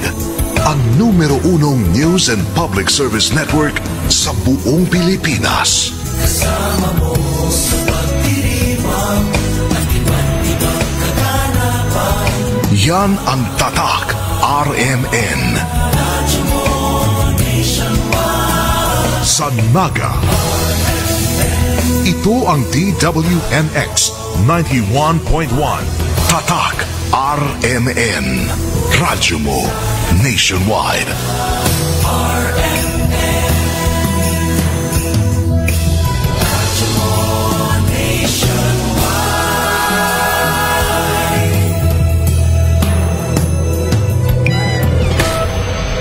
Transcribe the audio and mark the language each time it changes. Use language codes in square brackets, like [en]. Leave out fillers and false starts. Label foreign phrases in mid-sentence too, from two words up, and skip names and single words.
[tl] Ang numero 1 [en] news and public service network [tl] sa buong Pilipinas. Kasama mo sa pagdiriwang at iba't-ibang kaganapan. Yan ang tatak RMN. Radyo mo nationwide. Sa Naga. Ito ang DWNX 91.1 Tatak RMN. Radyo mo nationwide. RMN. Radyo mo nationwide.